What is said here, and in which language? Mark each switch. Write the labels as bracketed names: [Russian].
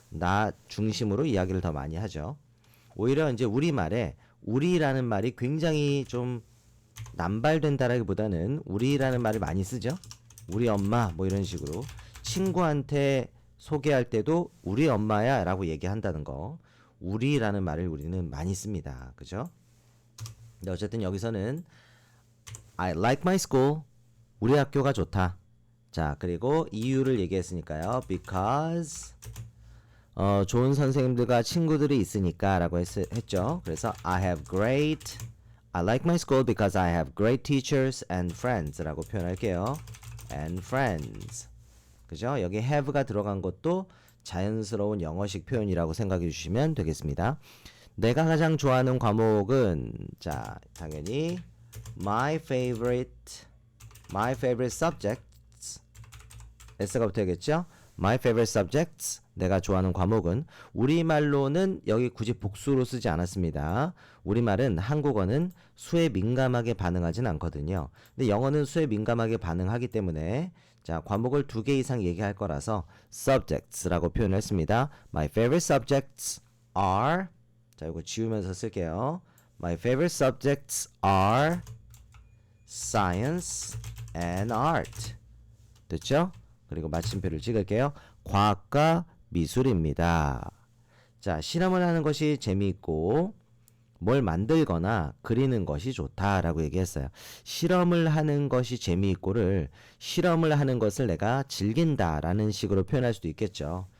[Korean] 나 중심으로 이야기를 더 많이 하죠. 오히려 이제 우리말에 우리라는 말이 굉장히 좀 남발된다라기보다는 우리라는 말을 많이 쓰죠. 우리 엄마 뭐 이런 식으로 친구한테 소개할 때도 우리 엄마야 라고 얘기한다는 거, 우리라는 말을 우리는 많이 씁니다. 그죠? 근데 어쨌든 여기서는 [English] I like my school. [Korean] 우리 학교가 좋다. 자, 그리고 이유를 얘기했으니까요. Because 좋은 선생님들과 친구들이 있으니까 라고 했죠. 그래서 [English] I like my school because I have great teachers and friends [Korean] 라고 표현할게요. [English] And friends. [Korean] 그죠? 여기 have가 들어간 것도 자연스러운 영어식 표현이라고 생각해 주시면 되겠습니다. 내가 가장 좋아하는 과목은 자, 당연히 [English] my favorite subjects [Korean] S가 붙어야겠죠? [English] My favorite subjects [Korean] 내가 좋아하는 과목은 우리말로는 여기 굳이 복수로 쓰지 않았습니다. 우리말은 한국어는 수에 민감하게 반응하진 않거든요. 근데 영어는 수에 민감하게 반응하기 때문에 자, 과목을 두 개 이상 얘기할 거라서 subjects라고 표현을 했습니다. [English] My favorite subjects are [Korean] 자, 이거 지우면서 쓸게요. [English] My favorite subjects are science and art. [Korean] 됐죠? 그리고 마침표를 찍을게요. 과학과 미술입니다. 자, 실험을 하는 것이 재미있고 뭘 만들거나 그리는 것이 좋다라고 얘기했어요. 실험을 하는 것이 재미있고를 실험을 하는 것을 내가 즐긴다라는 식으로 표현할 수도 있겠죠.